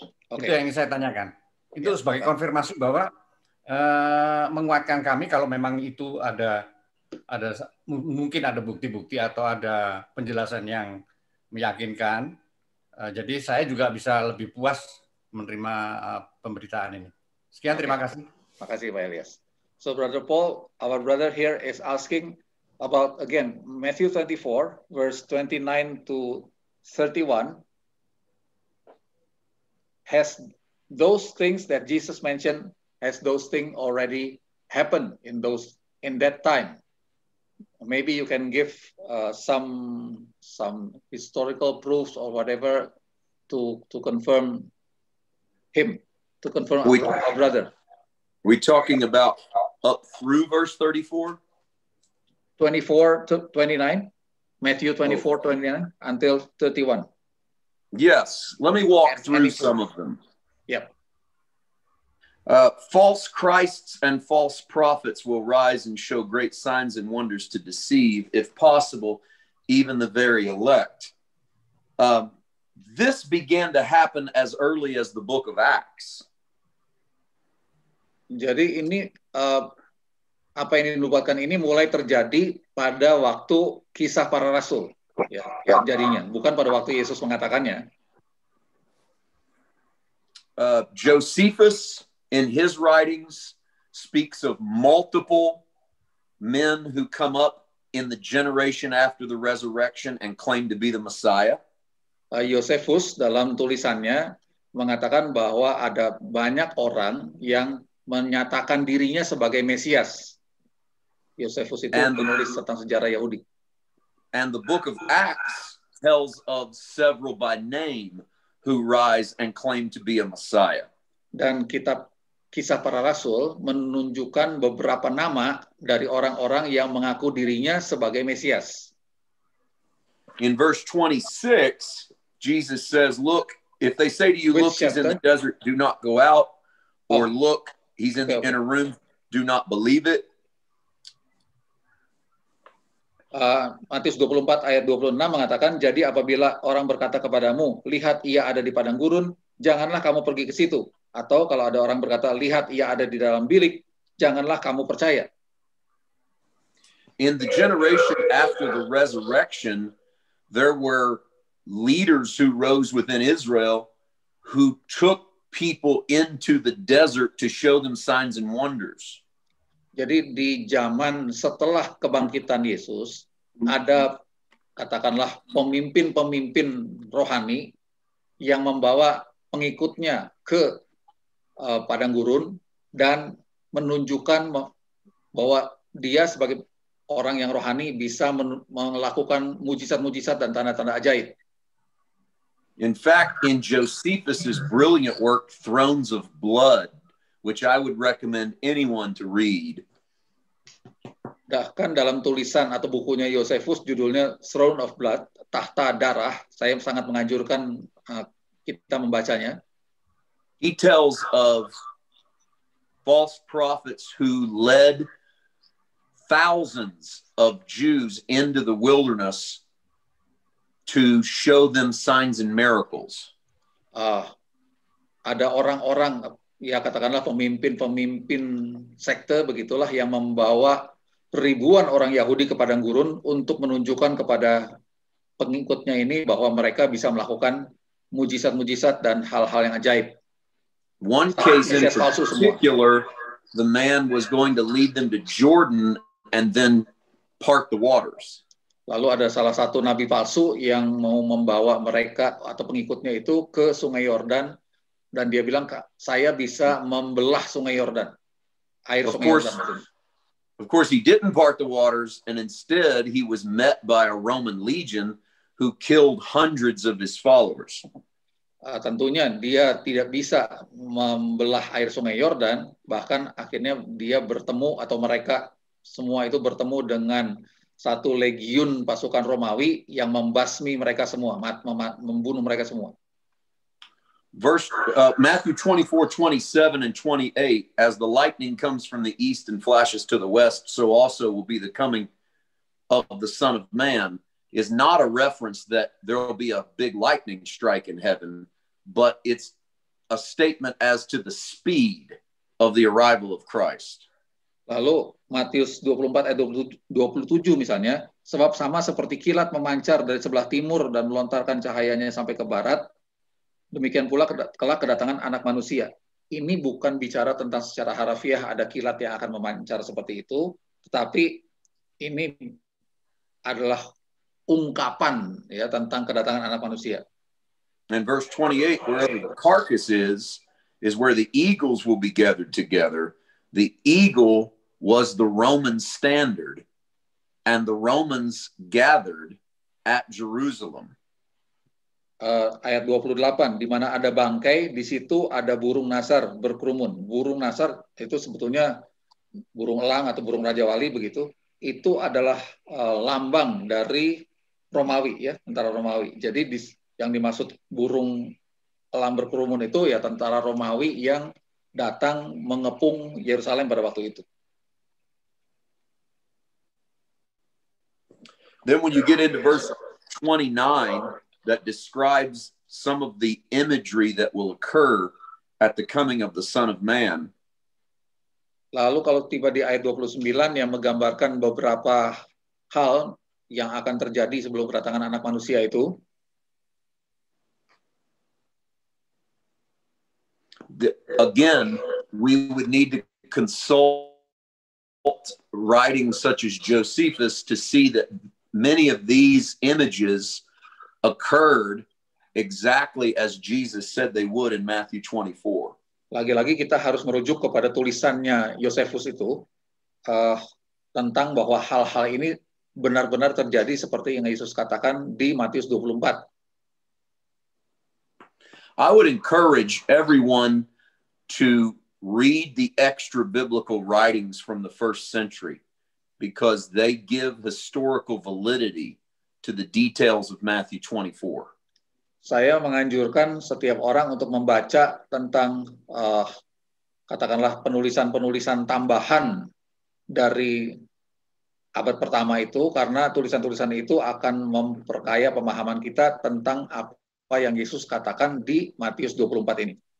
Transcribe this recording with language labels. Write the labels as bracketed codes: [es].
[id] Itu yang ingin saya tanyakan. Itu sebagai konfirmasi bahwa menguatkan kami kalau memang itu mungkin ada bukti-bukti atau ada penjelasan yang meyakinkan. Jadi saya juga bisa lebih puas menerima pemberitaan ini. Sekian, terima kasih. Terima kasih, Pak Elias. [en] So, Brother Paul, our brother here is asking about, again, Matthew 24, verse 29 to 31. Has those things that Jesus mentioned, has those things already happened in that time? Maybe you can give some historical proofs or whatever to confirm him, to confirm our brother. We talking about up through verse 34? 24 to 29, Matthew 24, 29 until 31. Yes, let me walk through some of them. Yep. False Christs and false prophets will rise and show great signs and wonders to deceive, if possible, even the very elect. This began to happen as early as the book of Acts. [id] Jadi ini apa yang dinubuatkan ini mulai terjadi pada waktu kisah para rasul, ya, jadinya bukan pada waktu Yesus mengatakannya. [en] Josephus in his writings speaks of multiple men who come up in the generation after the resurrection and claim to be the Messiah. [id] Josephus dalam tulisannya mengatakan bahwa ada banyak orang yang menyatakan dirinya sebagai Mesias. Josephus itu penulis tentang sejarah Yahudi. [en] And the book of Acts tells of several by name who rise and claim to be a Messiah. [id] Dan kitab Kisah Para Rasul menunjukkan beberapa nama dari orang-orang yang mengaku dirinya sebagai Mesias. [en] In verse 26, Jesus says, look, if they say to you, look, he's in the desert, do not go out. Or look, he's in the inner room, do not believe it. [id] Matius 24 ayat 26 mengatakan, jadi apabila orang berkata kepadamu, lihat ia ada di padang gurun, janganlah kamu pergi ke situ. Atau kalau ada orang berkata, lihat ia ada di dalam bilik, janganlah kamu percaya. [en] In the generation after the resurrection, there were leaders who rose within Israel who took people into the desert to show them signs and wonders. [id] Jadi di zaman setelah kebangkitan Yesus, ada katakanlah pemimpin-pemimpin rohani yang membawa pengikutnya ke padang gurun dan menunjukkan bahwa dia sebagai orang yang rohani bisa melakukan mujizat-mujizat dan tanda-tanda ajaib. [en] In fact, in Josephus's brilliant work, Thrones of Blood, which I would recommend anyone to read. [id] Bahkan dalam tulisan atau bukunya Josephus, judulnya Throne of Blood, Tahta Darah, saya sangat menganjurkan kita membacanya. [en] He tells of false prophets who led thousands of Jews into the wilderness to show them signs and miracles. [id] Ada orang-orang, ya katakanlah pemimpin-pemimpin sekte begitulah yang membawa ribuan orang Yahudi ke padang gurun untuk menunjukkan kepada pengikutnya ini bahwa mereka bisa melakukan mujizat-mujizat dan hal-hal yang ajaib. [en] One case in particular, the man was going to lead them to Jordan and then part the waters. [id] Lalu ada salah satu nabi palsu yang mau membawa mereka atau pengikutnya itu ke Sungai Yordan dan dia bilang, saya bisa membelah Sungai Yordan. Air Sungai Yordan. [en] Of course, he didn't part the waters, and instead he was met by a Roman legion who killed hundreds of his followers. [id] tentunya dia tidak bisa membelah air sungai Yordan, bahkan akhirnya dia bertemu atau mereka semua itu bertemu dengan satu legiun pasukan Romawi yang membasmi mereka semua, membunuh mereka semua. [en] Matthew 24:27 and 28, as the lightning comes from the east and flashes to the west, so also will be the coming of the Son of Man, is not a reference that there will be a big lightning strike in heaven, but it's a statement as to the speed of the arrival of Christ. [id] Lalu Matius 24 ayat 27 misalnya, sebab sama seperti kilat memancar dari sebelah timur dan melontarkan cahayanya sampai ke barat, demikian pula kelak kedatangan Anak Manusia. Ini bukan bicara tentang secara harafiah ada kilat yang akan memancar seperti itu, tetapi ini adalah ungkapan ya tentang kedatangan Anak Manusia. [en] And verse 28, wherever the carcass is where the eagles will be gathered together. The eagle was the Roman standard, and the Romans gathered at Jerusalem. [id] Ayat 28, di mana ada bangkai, di situ ada burung nasar berkerumun. Burung nasar itu sebetulnya burung elang atau burung Raja Wali begitu. Itu adalah lambang dari Romawi ya, tentara Romawi. Jadi yang dimaksud burung elang berkerumun itu ya tentara Romawi yang datang mengepung Yerusalem pada waktu itu. [en] Then when you get into verse 29, that describes some of the imagery that will occur at the coming of the Son of Man. [id] Lalu kalau tiba di ayat 29 yang menggambarkan beberapa hal yang akan terjadi sebelum kedatangan Anak Manusia itu. [en] Again, we would need to consult writings such as Josephus to see that many of these images occurred exactly as Jesus said they would in Matthew 24. [id] Lagi-lagi kita harus merujuk kepada tulisannya Josephus itu tentang bahwa hal-hal ini benar-benar terjadi seperti yang Yesus katakan di Matius 24. [en] I would encourage everyone to read the extra biblical writings from the first century because they give historical validity to the details of Matthew 24. [id] Saya menganjurkan setiap orang untuk membaca tentang katakanlah penulisan-penulisan tambahan dari abad pertama itu, karena tulisan-tulisan itu akan memperkaya pemahaman kita tentang apa yang Yesus katakan di Matius 24 ini.